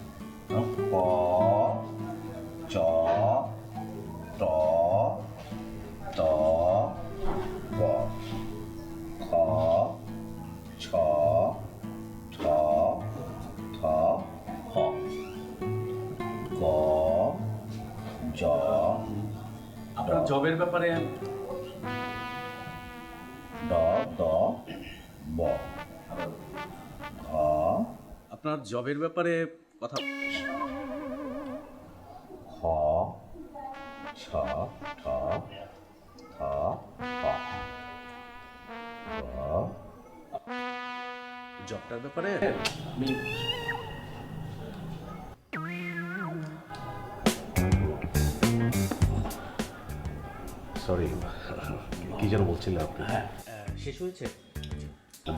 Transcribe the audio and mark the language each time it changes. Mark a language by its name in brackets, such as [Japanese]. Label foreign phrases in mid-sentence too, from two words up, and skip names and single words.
[Bangla] ক, চ, ট, ত, ব, খ, ছ, ঠ, থ, হ, গ, জ। আপনার জবের ব্যাপারে ড, দ, ব, ঘ। আপনার জবের ব্যাপারে কথা খ, ছ, ঠ, থ, হ, গ। জবটার ব্যাপারে আমি সরি, কি যেন বলছিলেন আপনি? হ্যাঁ, শেষ হয়েছে। জি।